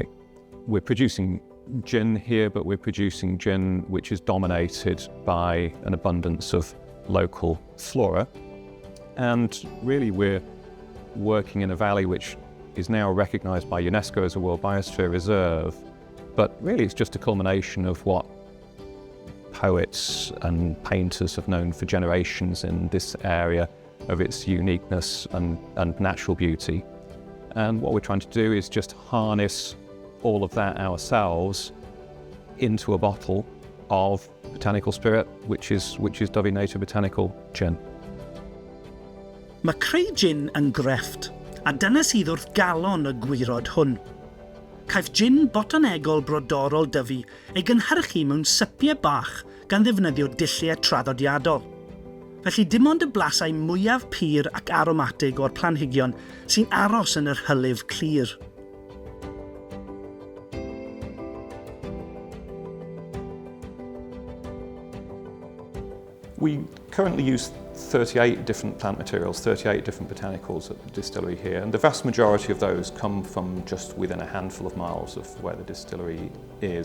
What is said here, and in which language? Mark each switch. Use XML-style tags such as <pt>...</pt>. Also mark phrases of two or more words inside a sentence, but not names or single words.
<en>We're producing gin here, but we're producing gin which is dominated by an abundance of local flora, and really we're working in a valley which is now recognised by UNESCO as a World Biosphere Reserve, but really it's just a culmination of what poets and painters have known for generations in this area of its uniqueness and natural beauty. And what we're trying to do is just harness all of that ourselves into a bottle of botanical spirit, which is Dyfi Native Botanical Gin.</en> <cy>Mae creu gin yn grefft, a dyna sydd wrth galon y gwirod hwn. Caiff gin Botanegol Brodorol Dyfi ei gynhyrchu mewn sypiau bach gan ddefnyddio dulliau traddodiadol. Felly dim ond y blasau mwyaf pur ac aromatig o'r planhigion sy'n aros yn yr hylif clir.</cy> <en>We currently use 38 different plant materials, 38 different botanicals at the distillery here, and the vast majority of those come from just within a handful of miles of where the distillery is.</en>